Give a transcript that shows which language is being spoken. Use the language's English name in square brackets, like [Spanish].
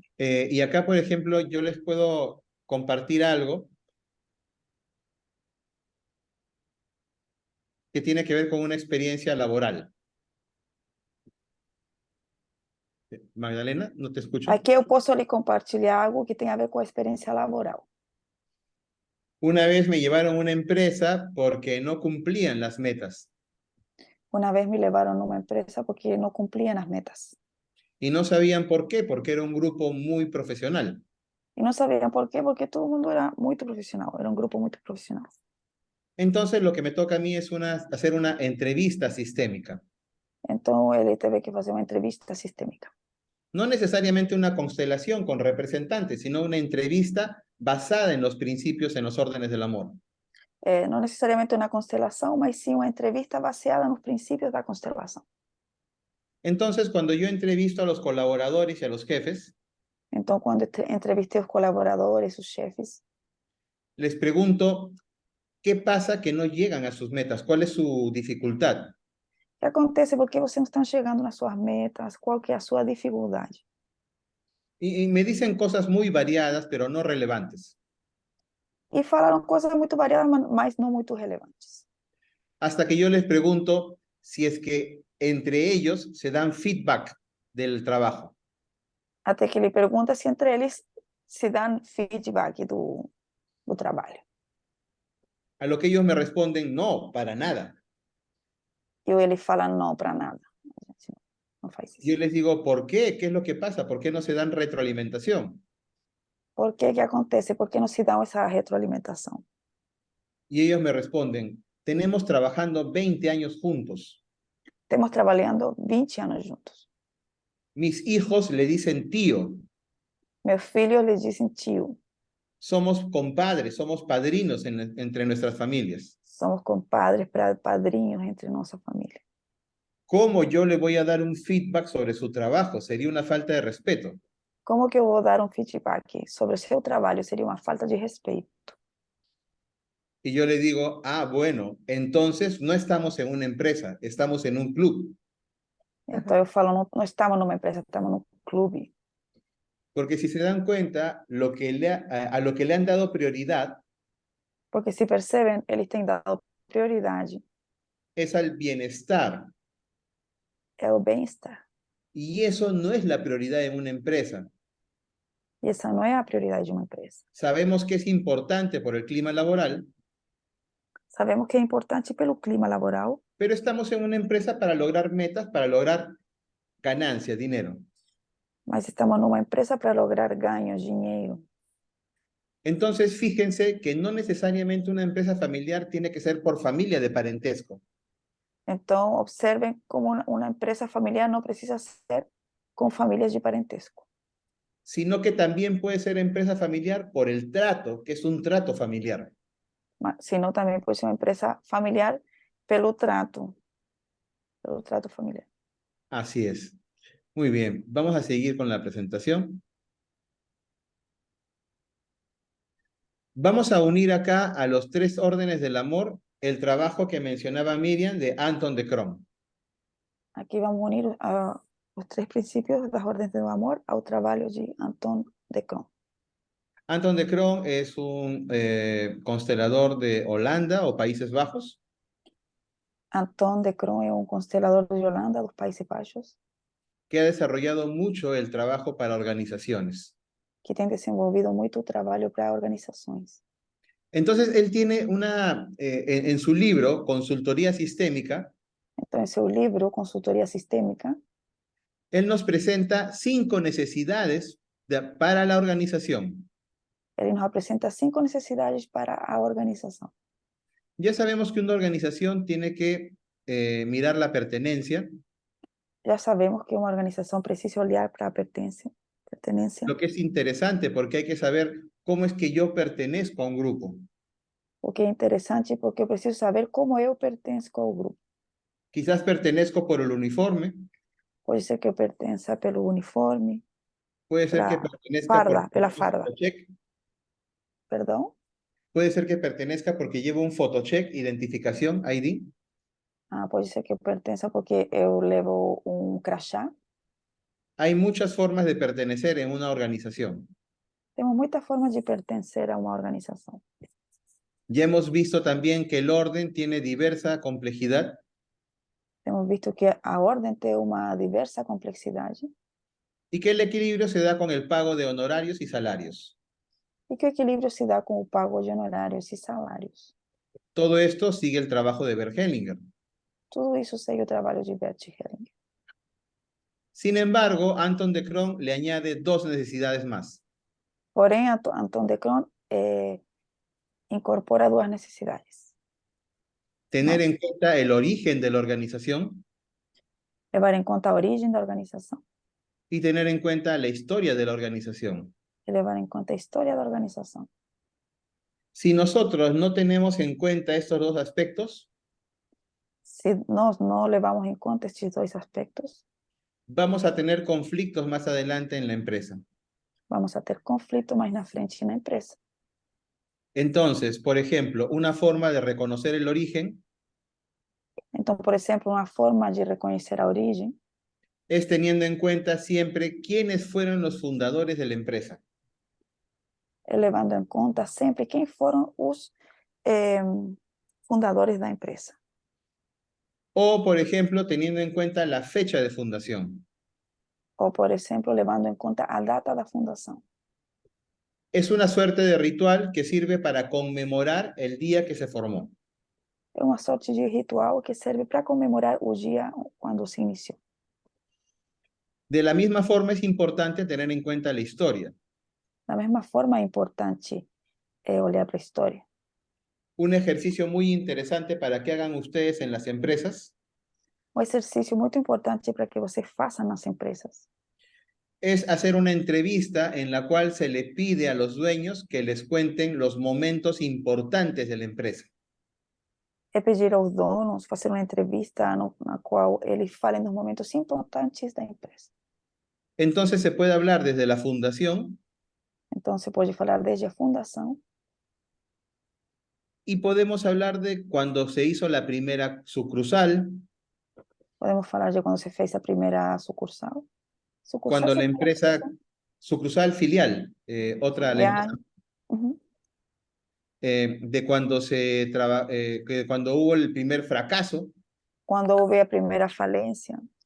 [Spanish] Y acá, por ejemplo, yo les puedo compartir algo que tiene que ver con una experiencia laboral. Magdalena, no te escucho. [Portuguese] Aqui eu posso lhe compartilhar algo que tem a ver com a experiência laboral. [Spanish] Una vez me llevaron a una empresa porque no cumplían las metas [Portuguese] Uma vez me levaram numa empresa porque não cumpriam as metas. [Spanish] y no sabían por qué, porque era un grupo muy profesional. [Portuguese] E não sabiam por quê, porque todo mundo era muito profissional, era um grupo muito profissional. [Spanish] Entonces, lo que me toca a mí es hacer una entrevista sistémica. [Portuguese] Então ele teve que fazer uma entrevista sistêmica. [Spanish] No necesariamente una constelación con representantes, sino una entrevista basada en los principios, en los órdenes del amor. [Portuguese] Não necessariamente uma constelação, mas sim uma entrevista baseada nos princípios da constelação. [Spanish] Entonces, cuando yo entrevisto a los colaboradores y a los jefes, [Portuguese] Então, quando entrevistei os colaboradores, os chefes, [Spanish] les pregunto, ¿qué pasa que no llegan a sus metas? ¿Cuál es su dificultad? [Portuguese] o que acontece? Por que vocês não estão chegando nas suas metas? Qual que é a sua dificuldade? [Spanish] Y me dicen cosas muy variadas, pero no relevantes. [Portuguese] E falaram coisas muito variadas, mas não muito relevantes. [Spanish] Hasta que yo les pregunto si es que entre ellos se dan feedback del trabajo. [Portuguese] Até que ele pergunta se entre eles se dão feedback do trabalho. [Spanish] A lo que ellos me responden, no, para nada. [Portuguese] E ele fala não para nada. A gente não faz isso. [Spanish] Yo les digo, ¿por qué? ¿Qué es lo que pasa? ¿Por qué no se dan retroalimentación? [Portuguese] Por que acontece? Por que não se dá essa retroalimentação? [Spanish] Y ellos me responden, tenemos trabajando 20 años juntos. [Portuguese] Estamos trabalhando 20 anos juntos. [Spanish] Mis hijos le dicen tío. [Portuguese] Meus filhos lhe dizem tio. [Spanish] Somos compadres, somos padrinos entre nuestras familias. [Portuguese] Somos compadres, padrinhos entre nossa família. [Spanish] ¿Cómo yo le voy a dar un feedback sobre su trabajo? Sería una falta de respeto. [Portuguese] Como que eu vou dar um feedback sobre o seu trabalho? Seria uma falta de respeito. [Spanish] Y yo le digo, bueno, entonces no estamos en una empresa, estamos en un club. [Portuguese] Então eu falo, não estamos numa empresa, estamos num clube. [Spanish] Porque si se dan cuenta, a lo que le han dado prioridad [Portuguese] Porque se percebem, eles têm dado prioridade [Spanish] es al bienestar. [Portuguese] ao bem-estar. [Spanish] Y eso no es la prioridad en una empresa. [Portuguese] E essa não é a prioridade de uma empresa. [Spanish] Sabemos que es importante por el clima laboral, [Portuguese] Sabemos que é importante pelo clima laboral, [Spanish] pero estamos en una empresa para lograr metas, para lograr ganancias, dinero. [Portuguese] mas estamos numa empresa para lograr ganhos, dinheiro. [Spanish] Entonces, fíjense que no necesariamente una empresa familiar tiene que ser por familia de parentesco. [Portuguese] Então, observem como uma empresa familiar não precisa ser com famílias de parentesco, [Spanish] Sino que también puede ser empresa familiar por el trato, que es un trato familiar. [Portuguese] senão também pode ser uma empresa familiar pelo trato familiar. [Spanish] Así es. Muy bien, vamos a seguir con la presentación. Vamos a unir acá a los 3 órdenes del amor el trabajo que mencionaba Miriam de Anton de Crom. [Portuguese] Aqui vamos unir os 3 princípios das ordens do amor ao trabalho de Anton de Crom. [Spanish] Anton de Crom es un constelador de Holanda o Países Bajos. [Portuguese] Anton de Crom é um constelador de Holanda, dos Países Baixos, [Spanish] Que ha desarrollado mucho el trabajo para organizaciones. [Portuguese] que tem desenvolvido muito o trabalho para organizações. [Spanish] Entonces, él tiene en su libro, Consultoría Sistémica, [Portuguese] Então, em seu livro, Consultoria Sistêmica, [Spanish] él nos presenta 5 necesidades para la organización. [Portuguese] ele nos apresenta 5 necessidades para a organização. [Spanish] Ya sabemos que una organización tiene que mirar la pertenencia, [Portuguese] Já sabemos que uma organização precisa olhar para a pertenência, [Spanish] lo que es interesante porque hay que saber cómo es que yo pertenezco a un grupo. [Portuguese] o que é interessante porque eu preciso saber como eu pertenço ao grupo. [Spanish] Quizás pertenezco por el uniforme, [Portuguese] Pode ser que eu pertença pelo uniforme, [Spanish] puede ser que [Portuguese] pela [Spanish] pertenezca [Portuguese] farda, pela [Spanish] llevo un [Portuguese] farda. [Spanish] photocheck, [Portuguese] Perdão? [Spanish] puede ser que pertenezca porque llevo un photocheck, identificación, ID. [Portuguese] Pode ser que eu pertença porque eu levo um crachá. [Spanish] Hay muchas formas de pertenecer en una organización. [Portuguese] Temos muitas formas de pertencer a uma organização. [Spanish] Ya hemos visto también que el orden tiene diversa complejidad [Portuguese] Temos visto que a ordem tem uma diversa complexidade [Spanish] y que el equilibrio se da con el pago de honorarios y salarios. [Portuguese] e que o equilíbrio se dá com o pago de honorários e salários. [Spanish] Todo esto sigue el trabajo de Bert Hellinger. [Portuguese] Tudo isso segue o trabalho de Bert Hellinger. [Spanish] Sin embargo, Anton de Crom le añade 2 necesidades más. [Portuguese] Porém, Anton de Crom incorpora 2 necessidades. [Spanish] Tener en cuenta el origen de la organización [Portuguese] Levar em conta a origem da organização [Spanish] y tener en cuenta la historia de la organización. [Portuguese] e levar em conta a história da organização. [Spanish] Si nosotros no tenemos en cuenta estos 2 aspectos, [Portuguese] Se nós não levamos em conta estes 2 aspectos, [Spanish] vamos a tener conflictos más adelante en la empresa. [Portuguese] vamos a ter conflito mais na frente na empresa. [Spanish] Entonces, por ejemplo, una forma de reconocer el origen [Portuguese] Então, por exemplo, uma forma de reconhecer a origem [Spanish] es teniendo en cuenta siempre quiénes fueron los fundadores de la empresa. [Portuguese] é levando em conta sempre quem foram os fundadores da empresa. [Spanish] O, por ejemplo, teniendo en cuenta la fecha de fundación. [Portuguese] Ou, por exemplo, levando em conta a data da fundação. [Spanish] Es una suerte de ritual que sirve para conmemorar el día que se formó. [Portuguese] É uma sorte de ritual que serve para comemorar o dia quando se iniciou. [Spanish] De la misma forma, es importante tener en cuenta la historia. [Portuguese] Da mesma forma, é importante olhar para a história. [Spanish] Un ejercicio muy interesante para que hagan ustedes en las empresas [Portuguese] Um exercício muito importante para que você faça nas empresas [Spanish] es hacer una entrevista en la cual se le pide a los dueños que les cuenten los momentos importantes de la empresa. [Portuguese] é pedir aos donos fazer uma entrevista na qual eles falem dos momentos importantes da empresa. [Spanish] Entonces se puede hablar desde la fundación [Portuguese] Então, você pode falar desde a fundação [Spanish] y podemos hablar de cuando se hizo la primera sucursal, [Portuguese] Podemos falar de quando você fez a primeira sucursal? Sucursal [Spanish] Cuando la sería la empresa, sucursal. sucursal filial, otra, la empresa, Ujú. de cuando que cuando hubo el primer fracaso, [Portuguese] Quando houve a primeira falência,